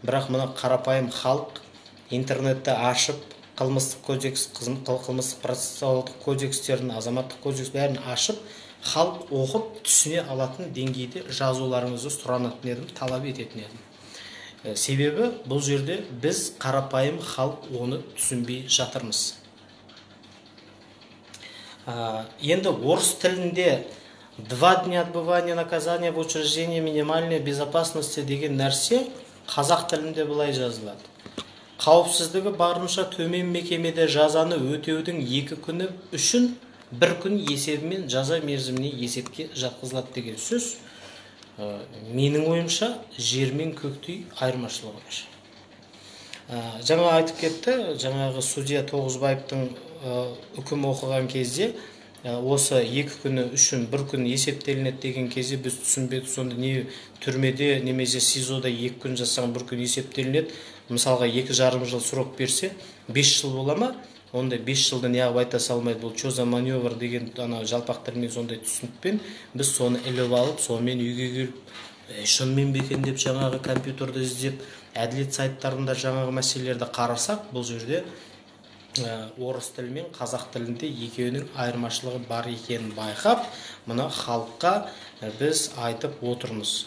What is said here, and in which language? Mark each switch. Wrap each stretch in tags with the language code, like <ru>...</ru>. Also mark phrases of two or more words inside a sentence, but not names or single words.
<kk>бірақ мына қарапайым халық интернетті ашып қылмыстық кодекс, қылмыстық процессуалдық кодекстерін, азаматтық кодекс бәрін ашып, халық оқып түсіне алатын деңгейде жазуларыңызды сұранатын едім, талап ететін едім. Себебі бұл жерде біз қарапайым халық оны түсінбей жатырмыз. Енді орыс тілінде</kk> <ru>2 дня отбывания наказания в учреждении минимальной безопасности</ru> <kk>деген нәрсе қазақ тілінде былай жазылады. Қауіпсіздігі барынша төмен мекемеде жазаны өтеудің 2 күні үшін 1 күн есебімен жаза мерзіміне есепке жатқызылады деген сөз. Менің ойымша жер мен көктей айырмашылығы бар. Жаңа айтып кетті, жаңағы судья Тоғызбаевтың үкім оқыған кезде осы 2 күні үшін 1 күн есептелінеді деген кезде біз түсінбедік, сонда не түрмеде немесе СИЗОда 2 күн жасаған 1 күн есептелінеді. Мысалға 2,5 жыл срок берсе 5 жыл бола ма? Онда 5 жылды неғып айта салмайды, бұл</kk> <ru>что за маневр</ru> <kk>деген жалпақ тілмен сондай түсінікпен біз соны іліп алып, сонымен үйге келіп, шынымен бекен деп жаңағы компьютерді іздеп, әділет сайттарында жаңағы мәселелерді қарасақ, бұл жерде орыс тілі мен қазақ тілінде екеуінің айырмашылығы бар екенін байқап, мұны халыққа біз айтып отырмыз.</kk>